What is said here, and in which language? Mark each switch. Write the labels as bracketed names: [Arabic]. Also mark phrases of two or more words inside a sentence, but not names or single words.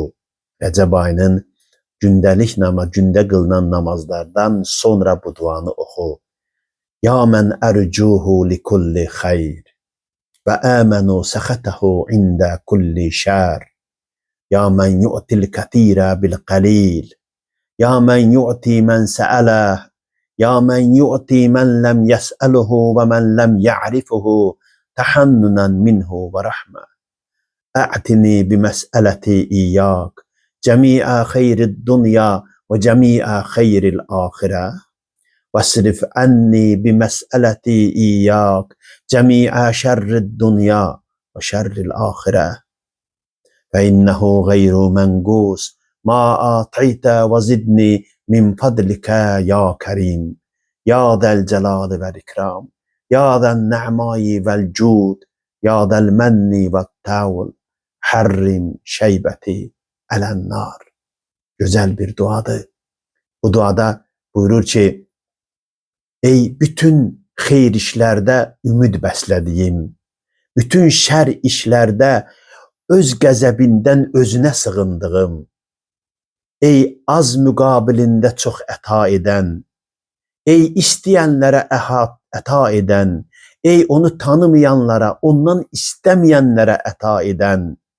[Azerbaijani] Rəcəb ayının gündə qılınan namazlardan sonra bu duanı oxu. [Arabic] يا من أرجوه لكل خير وآمن سخطه عند كل شر. يا من يعطي الكثير بالقليل. يا من يعطي من سأله يا من يعطي من لم يسأله ومن لم يعرفه تحننا منه ورحمة. أعطني بمسألتي إياك جميع خير الدنيا وجميع خير الآخرة. واصرف عني بمسألتي إياك جميع شر الدنيا وشر الآخرة. فإنه غير منقوص. ما أعطيت وزدني من فضلك يا كريم يا ذا الجلال والإكرام يا ذا النعماء والجود يا ذا المن والطول حرم شيبتي على النار. [Turkish] Güzel bir duadır. [Azerbaijani] Bu duada buyurur ki, ey bütün xeyir işlərdə ümid bəslədiyim, bütün şər işlərdə öz qəzəbindən özünə sığındığım, ey az müqabilində çox əta edən, ey istəyənlərə əta edən, ey onu tanımayanlara, ondan istəməyənlərə əta edən,